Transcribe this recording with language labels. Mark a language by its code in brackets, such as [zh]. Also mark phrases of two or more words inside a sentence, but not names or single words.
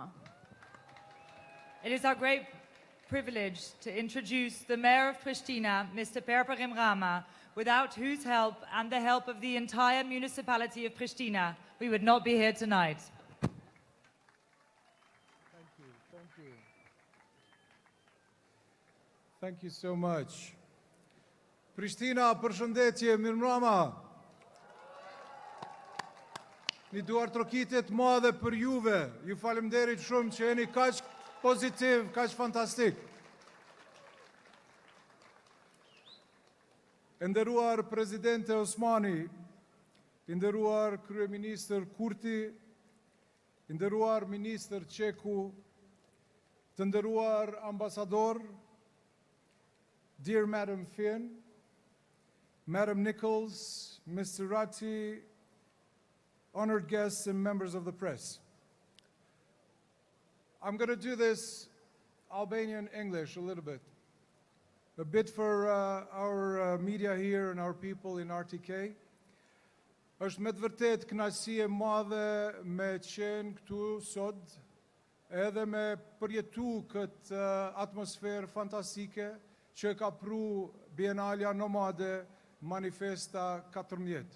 [en] It is our great privilege to introduce the Mayor of Prishtina, Mr. Përparim Rama, without whose help and the help of the entire municipality of Prishtina, we would not be here tonight. Thank you so much. [sq] Prishtina, përshëndetje, mirëmbrëma. Një duar trokitet madhe për juve. Ju faleminderit shumë që jeni kaq pozitiv, kaq fantastik. E nderuar Presidente Osmani, i nderuar Kryeministër Kurti, i nderuar Ministër Qeku, të nderuar ambasador, [en] dear Madam Finn, Madam Nichols, Mr. Ratti, honored guests and members of the press. I'm going to do this Albanian English a little bit. A bit for our media here and our people in RTK. [sq] Është me të vërtet kënaqësi e madhe me qenë këtu sot edhe me përjetu këtë atmosferë fantastike që ka pru Bienalja Nomade Manifesta 14.